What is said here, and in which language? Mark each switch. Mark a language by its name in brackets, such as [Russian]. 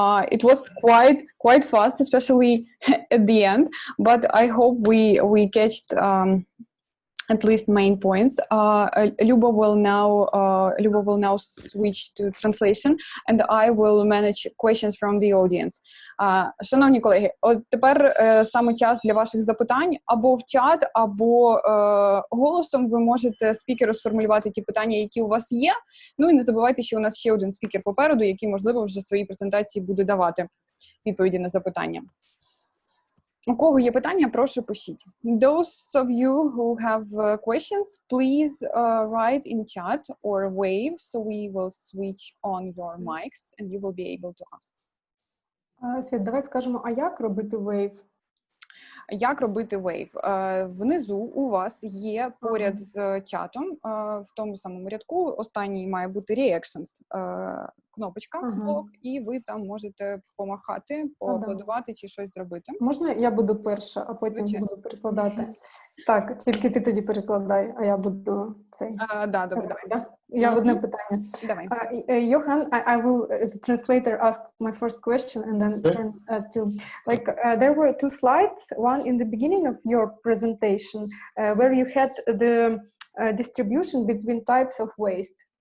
[English] It was quite fast, especially at the end. But I hope we catched at least main points. Luba will now switch to translation, and I will manage questions from the audience. [Ukrainian] Шановні колеги, от тепер саме час для ваших запитань або в чат, або голосом. Ви можете спікеру сформулювати ті питання, які у вас є. Ну і не забувайте, що у нас ще один спікер попереду, який, можливо, вже в своїй презентації буде давати відповіді на запитання. У кого є питання, прошу пишіть. [English] Those of you who have questions, please write in chat or wave, so we will switch on your mics and you will be able to ask. [Ukrainian] Світ, давай скажемо, а як робити wave? Як робити wave? Внизу у вас є поряд з чатом, в тому самому рядку, останній має бути reactions, кнопочка, блок, і ви там можете помахати, поаплодувати чи щось зробити. Можна я буду перша, а потім буду перекладати? Так, тільки ти тоді перекладай, а я буду цей. Да, добре. Я одне питання. Давай. [English] Johan, I will, as a translator, ask my first question and then turn to, like, there were two slides, one in the beginning of your presentation, where you had the distribution between types of waste.